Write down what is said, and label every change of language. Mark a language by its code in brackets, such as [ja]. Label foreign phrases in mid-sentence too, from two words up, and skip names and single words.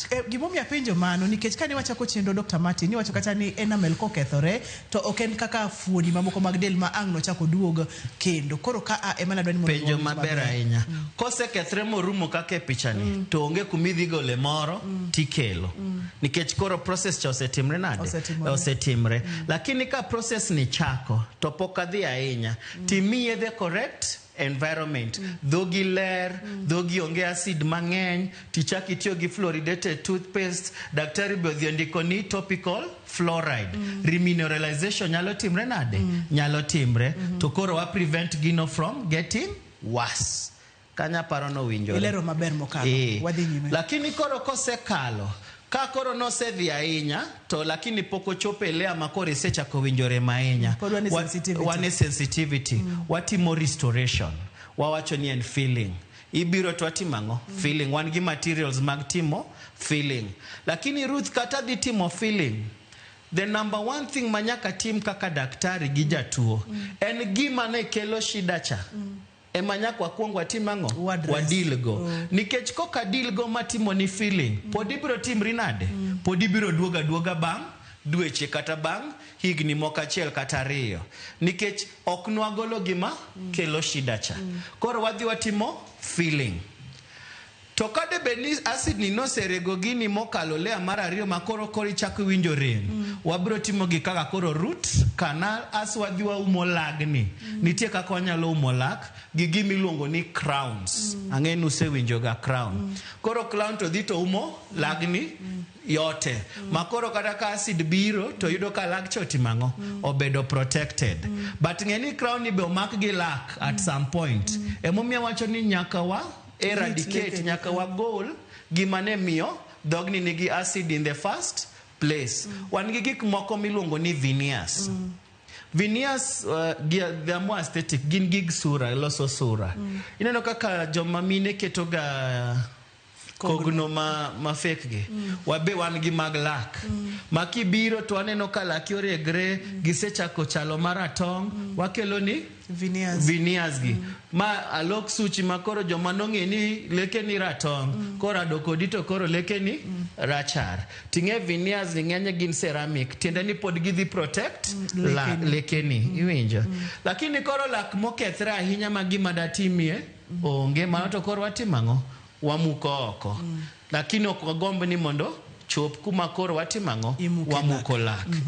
[luo] gimomiyo apenjo mano nikech kane wachako chenro Dr. Martin niwacho kata ni enamel kokethore to ok en kaka fuoni mamoko mag del ma ang' nochako duogo kendo koro ka ema nadwani mondo penjo maber ahinya kosekethre morumo kaka e pichani to onge kumidhi gole moro tikelo nikech koro process cha osetimre nade osetimre lakini ka process ni chako to pok adhi ahinya timiye [en] the correct environment [luo] dhogi ler dhogi onge acid mang'eny tichak itiyo gi [en] fluoridated toothpaste [luo] daktari be odhi ondiko ni [en] topical fluoride remineralization [luo] nyalo timre nade nyalo timre to koro wa prevent gino [en] from getting worse [luo] kanya paro no winjore ilero maber mokalo wadhi nyime lakini koro kosekalo ka koro nosedhi ahinya to lakini pok ochopo e layer ma koro isechako winjore mahinya wane sensitivity watimo restoration wawacho ni en filling ibiro to watimo ang'o filling wan gi materials mag timo filling lakini Ruth kata dhi timo [en] filling the number one thing [luo] manyaka tim kaka daktari gi jatuo en gima ne kelo shida cha emanyaka wakwongo watim ang'o wadilgo nikech koka dilgo matimo ni feeling pod ibiro timri nade pod ibiro duoga bang' dweche kata bang' higni moko achiel kata ariyo nikech ok nwagolo gima kelo shida cha koro wadhi watimo feeling to kade beni acid ni noserego gini mokalo layer mar ariyo makoro ichako winjo rem wabiro timo gi kaka koro [en] root canal [luo] as wadhi waumo lagni nitie kaka wanyalo umo lak gi gimi luongo ni crowns ang'e usewinjo ga crown koro crown to dhi to umo lagni yote makoro kata ka acid biro to yudo ka lag chotimang'o obedo [en] protected but [luo] ng'eni crown ni be omak gi lak [en] at some point [luo] emomiyo wacho ni nyaka wa eradicate nyaka wa gol gimane miyo dogni nigi acid [en] in the first place [luo] wan gi gik moko miluongo ni [en] veneers veneers they are more aesthetic [luo] gin gig sura loso sura ineno kaka joma mine keto ga kogno ma fake gi wabe wan gi mag lak makibiro to aneno ka lak oregre gisechako chalo maratong wakelo ni veneers gi ma alok suchi makoro joma nong'e ni leke ni ratong koro adoko dito koro leke ni rachar ting'e veneers ni ng'enye gin ceramic tiende ni pod gidhi protect leke ni iwinjo lakini koro lak mokethre ahinya ma gima datimie onge mano to koro watimang'o wamuko oko lakini ok wagomb ni mondo chop kuma koro watimang'o wamuko lak